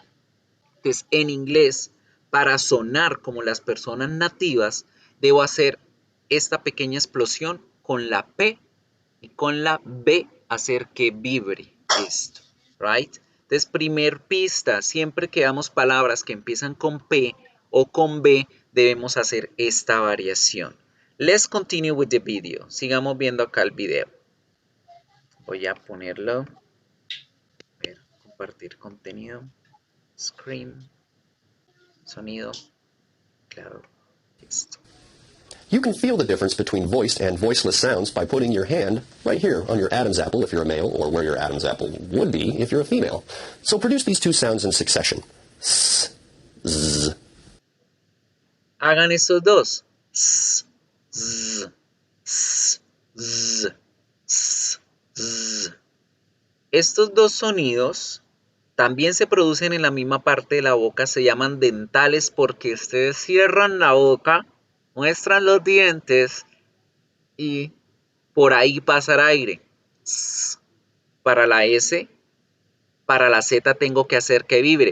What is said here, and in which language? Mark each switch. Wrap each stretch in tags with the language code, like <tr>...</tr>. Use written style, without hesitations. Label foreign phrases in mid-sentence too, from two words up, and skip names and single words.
<es>Entonces, en inglés, para sonar como las personas nativas, debo hacer esta pequeña explosión con la P y con la B, hacer que vibre esto, right? Entonces, primer pista, siempre que damos palabras que empiezan con P o con B, debemos hacer esta variación.</es> <en>Let's continue with the video.</en> <es>Sigamos viendo acá el video. Voy a ponerlo. A ver, compartir contenido. Screen. Sonido. Claro. Listo.</es> <en>You can feel the difference between voiced and voiceless sounds by putting your hand right here on your Adam's apple if you're a male, or where your Adam's apple would be if you're a female. So produce these two sounds in succession. S, z.</en> <es>Hagan estos dos. S, z, s, z, s, z. Estos dos sonidos también se producen en la misma parte de la boca, se llaman dentales porque ustedes cierran la boca, muestran los dientes y por ahí pasa el aire. S. Para la S, para la Z tengo que hacer que vibre.</es>